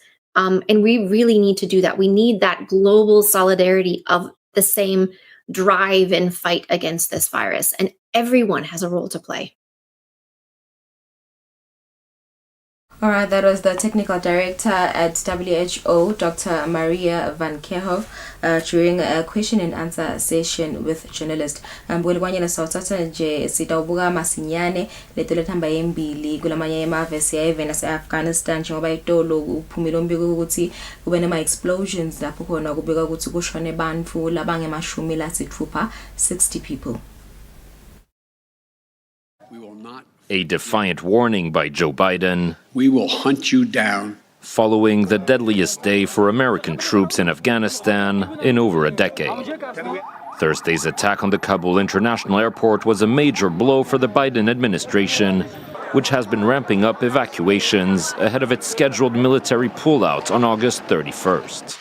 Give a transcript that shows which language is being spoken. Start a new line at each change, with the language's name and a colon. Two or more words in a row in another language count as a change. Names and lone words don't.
English: And we really need to do that. We need that global solidarity of the same drive and fight against this virus. And everyone has a role to play. All right, that was the technical director at WHO, Dr. Maria Van Kerhove, during a question and answer session with journalists.
Swati: Mbulwanyana sawuthatha nje sitawubuka masinyane letolethamba embili kulamanye emave siyayivena se-Afghanistan njengoba itolo uphumile umbiko ukuthi kube nema explosions lapho khona kubika ukuthi kushone bantfu labangemashumi lasithupha, 60 people.
English: A defiant warning by Joe Biden. We will hunt you down. Following the deadliest day for American troops in Afghanistan in over a decade. Thursday's attack on the Kabul International Airport was a major blow for the Biden administration, which has been ramping up evacuations ahead of its scheduled military pullout on August 31st.